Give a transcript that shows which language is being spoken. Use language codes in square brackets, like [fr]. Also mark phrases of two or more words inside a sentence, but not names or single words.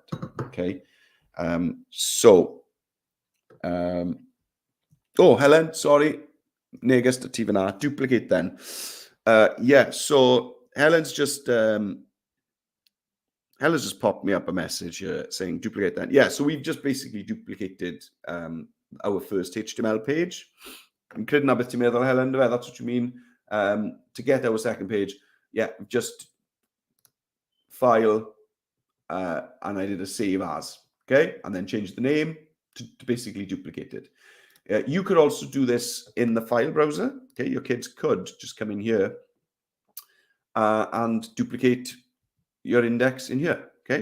[en] Okay, oh, Helen, sorry, neges to Tivana, duplicate then. Yeah, so Helen's just popped me up a message here saying duplicate that. Yeah, so we've just basically duplicated our first HTML page. [cy] Credu na beth ti'n meddwl, Helen, [en] that's what you mean. To get our second page, yeah, just file, and I did a save as, okay? And then changed the name to basically duplicate it. You could also do this in the file browser, okay? Your kids could just come in here and duplicate your index in here, okay?